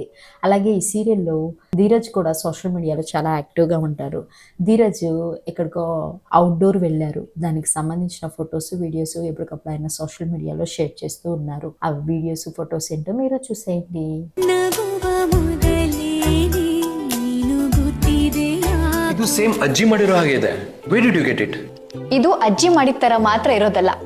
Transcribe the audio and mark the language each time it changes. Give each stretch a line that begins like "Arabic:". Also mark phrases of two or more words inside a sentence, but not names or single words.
Telugu: అలాగే ఈ సీరియల్లో ధీరజ్ కూడా సోషల్ మీడియాలో చాలా యాక్టివ్గా ఉంటారు. ధీరజ్ ఎక్కడికో అవుట్డోర్ వెళ్ళారు. దానికి సంబంధించిన ఫొటోస్, వీడియోస్ ఎప్పటికప్పుడు ఆయన సోషల్ మీడియాలో షేర్ చేస్తూ ఉన్నారు. ఆ వీడియోస్, ఫొటోస్ ఏంటో మీరు చూసేయండి.
Kannada: ಇದು ಸೇಮ್ ಅಜ್ಜಿ ಮಾಡಿರೋ ಹಾಗೆ ಇದೆ.
English: Where did you get it?
Kannada: ಇದು ಅಜ್ಜಿ ಮಾಡಿದ ತರ ಮಾತ್ರ ಇರೋದಲ್ಲ,